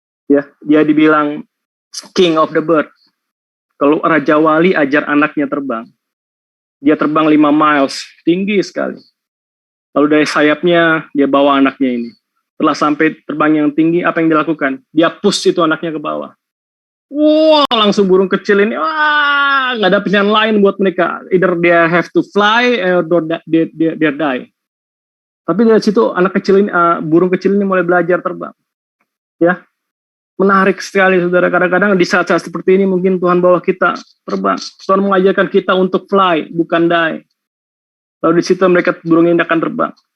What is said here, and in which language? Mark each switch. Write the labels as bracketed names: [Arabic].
[Indonesian] Ya, dia dibilang [English] King of the Bird. [Indonesian] Kalau Raja Wali ajar anaknya terbang. Dia terbang 5 miles, tinggi sekali. Lalu dari sayapnya dia bawa anaknya ini. Setelah sampai terbang yang tinggi, apa yang dilakukan? Dia push itu anaknya ke bawah. Wah, langsung burung kecil ini, wah, nggak ada pilihan lain buat mereka. [English] Either they have to fly or they die. [Indonesian] Tapi dari situ anak kecil ini, burung kecil ini mulai belajar terbang. Ya, menarik sekali, saudara. Kadang-kadang di saat-saat seperti ini mungkin Tuhan bawa kita terbang. Tuhan mengajarkan kita untuk fly, bukan die. Lalu di situ mereka burung ini akan terbang.